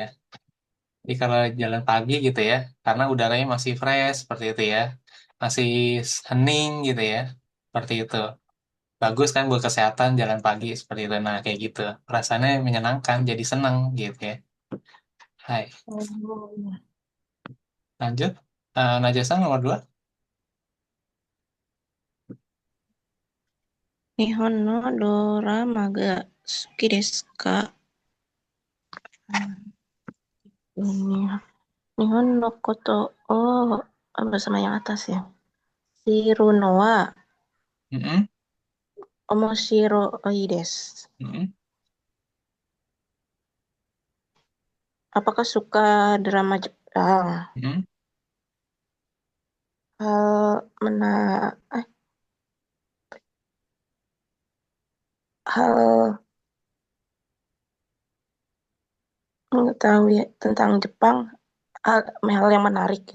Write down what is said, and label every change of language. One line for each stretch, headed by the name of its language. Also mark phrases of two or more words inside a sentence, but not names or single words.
Indonesian: Jadi kalau jalan pagi gitu ya, karena udaranya masih fresh seperti itu ya, masih hening gitu ya, seperti itu. Bagus kan buat kesehatan jalan pagi seperti itu. Nah, kayak gitu. Perasaannya menyenangkan, jadi senang gitu ya. Hai, Oh, ya. lanjut. Najasa nomor dua.
Japanese: 日本のドラマが好きですか？ini 日本のことを
Indonesian: bersama yang atas ya.
Japanese: 知るは Mm-mm. 面白いです. Mm-mm.
Indonesian: Apakah suka drama Jepang? Mm-mm. Hal mena hal mengetahui tentang Jepang hal yang menarik gitu.